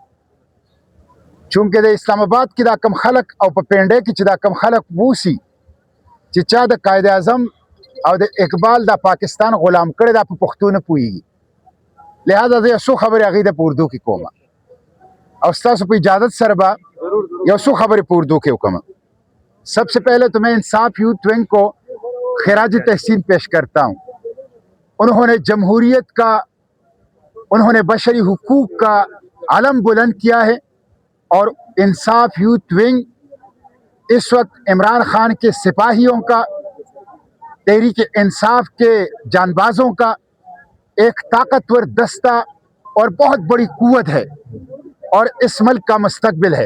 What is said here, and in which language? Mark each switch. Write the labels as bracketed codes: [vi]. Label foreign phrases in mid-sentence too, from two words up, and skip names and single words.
[ps] چونکه د اسلام آباد کې دا کم خلک او په پینډه کې چې دا کم خلک ووسی چې چا د قائد اعظم او د اقبال د پاکستان غلام کړی دا په پښتو نه پوهیږي. لہذا زه یو څو خبرې هغې د په اردو کې کوم او ستاسو په اجازت سره به یو څو خبرې په اردو کې وکړم. [ur] سب سے پہلے تو میں انصاف یوتھ ونگ کو خراج تحسین پیش کرتا ہوں. انہوں نے جمہوریت کا انہوں نے بشری حقوق کا علم بلند کیا ہے اور انصاف یوتھ ونگ اس وقت عمران خان کے سپاہیوں کا تحریک انصاف کے جانبازوں کا ایک طاقتور دستہ اور بہت بڑی قوت ہے اور اس ملک کا مستقبل ہے.